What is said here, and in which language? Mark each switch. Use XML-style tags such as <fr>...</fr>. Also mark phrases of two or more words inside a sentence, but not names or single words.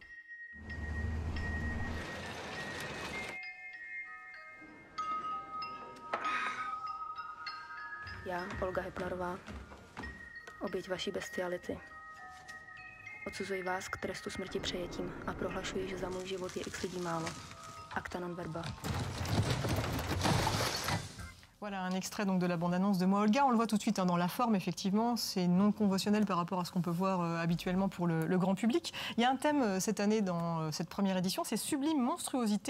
<cs>Já, Olga Hypnerová, oběť vaší bestiality. Odsuzuji vás k trestu smrti přejetím a prohlašuji, že za můj život je x lidí málo.</cs> <la>Acta non verba.</la> <fr>Voilà un extrait donc de la bande-annonce de Moi, Olga. On le voit tout de suite dans la forme, effectivement. C'est non conventionnel par rapport à ce qu'on peut voir habituellement pour le grand public. Il y a un thème cette année dans cette première édition, c'est sublime monstruosité.</fr>